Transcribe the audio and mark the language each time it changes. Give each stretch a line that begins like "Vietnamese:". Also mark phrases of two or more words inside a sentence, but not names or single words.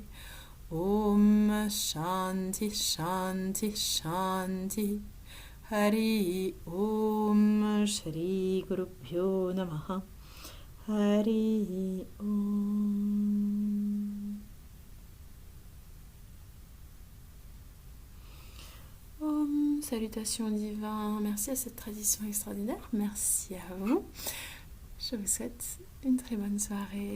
Sanskrit: ॐ शान्तिः शान्तिः शान्तिः. हरि ॐ श्री गुरुभ्यो नमः. हरि ॐ. Om,
French: salutations divins. Merci à cette tradition extraordinaire. Merci à vous. Je vous souhaite une très bonne soirée.